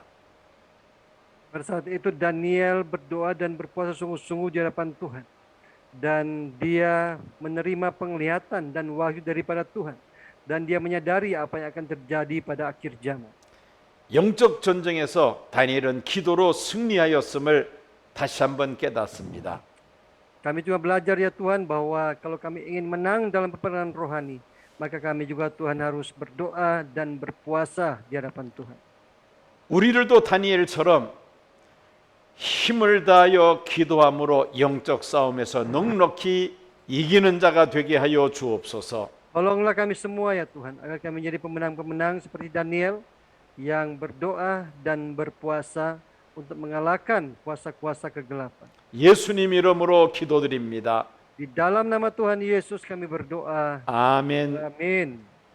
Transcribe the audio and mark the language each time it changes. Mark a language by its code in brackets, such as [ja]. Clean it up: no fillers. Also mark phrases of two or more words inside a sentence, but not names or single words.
[id] Pada saat itu Daniel berdoa dan berpuasa sungguh-sungguh di hadapan Tuhan. Dan dia menerima penglihatan dan wahyu daripada Tuhan. Dan dia menyadari apa yang akan terjadi pada akhir zaman. [ko] 영적 전쟁에서 다니엘은 기도로 승리하였음을 다시 한번 깨닫습니다. [id] Kami juga belajar ya Tuhan bahwa kalau kami ingin menang dalam peperangan rohani, maka kami juga Tuhan harus berdoa dan berpuasa di hadapan Tuhan. [ko] 우리들도 다니엘처럼 힘을 다하여 기도함으로 영적 싸움에서 넉넉히 이기는 자가 되게 하여 주옵소서. [id] Tolonglah kami semua ya Tuhan, agar kami menjadi pemenang-pemenang seperti Daniel yang berdoa dan berpuasa untuk mengalahkan kuasa-kuasa kegelapan. [ko] 예수님 이름으로 기도드립니다. [id] Di dalam nama Tuhan Yesus kami berdoa. [ko] 아멘. [id] Amin.